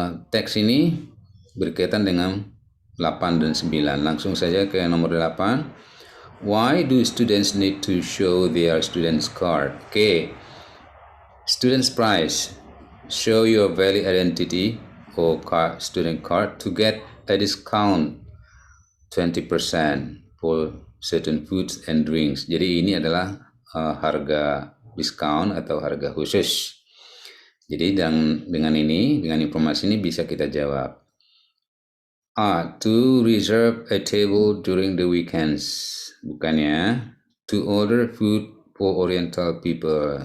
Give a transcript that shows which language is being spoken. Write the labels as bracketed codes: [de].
[id] Teks ini berkaitan dengan 8 dan 9. Langsung saja ke nomor 8. [en] Why do students need to show their students card? Oke. Students price. Show your valid identity or student card to get a discount 20% for certain foods and drinks. [id] Jadi ini adalah harga diskon atau harga khusus. Jadi dengan informasi ini bisa kita jawab. [en] To reserve a table during the weekends. [id] Bukannya. [en] To order food for Oriental people.